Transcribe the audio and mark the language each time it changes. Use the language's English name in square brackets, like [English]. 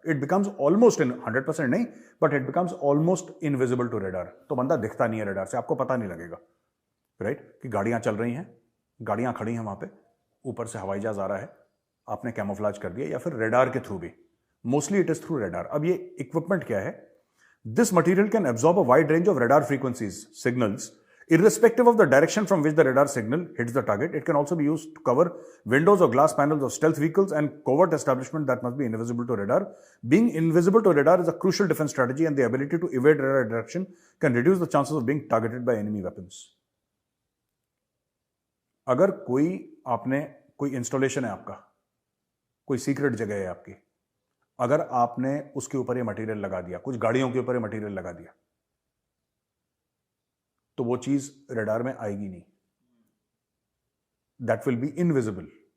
[English] It becomes almost in 100% नहीं, but it becomes almost invisible to radar. [Hindi] तो बंदा दिखता नहीं है रेडार से, आपको पता नहीं लगेगा, राइट, कि गाड़ियां चल रही हैं, गाड़ियां खड़ी हैं वहां पे, ऊपर से हवाई जहाज आ रहा है, आपने कैमोफ्लेज कर दिया, या फिर रेडार के थ्रू भी। [English] Mostly it is through radar. [Hindi] अब ये इक्विपमेंट क्या है? [English] This material can absorb a wide range of radar frequencies, signals, irrespective of the direction from which the radar signal hits the target. It can also be used to cover windows or glass panels of stealth vehicles and covert establishment that must be invisible to radar. Being invisible to radar is a crucial defense strategy, and the ability to evade radar detection can reduce the chances of being targeted by enemy weapons. [Hindi] अगर कोई installation है आपका, कोई secret जगह है आपकी, अगर आपने उसके ऊपर ये मटेरियल लगा दिया, कुछ गाड़ियों के ऊपर ये मटेरियल लगा दिया, तो वो चीज रडार में आएगी नहीं, [English] That will be invisible.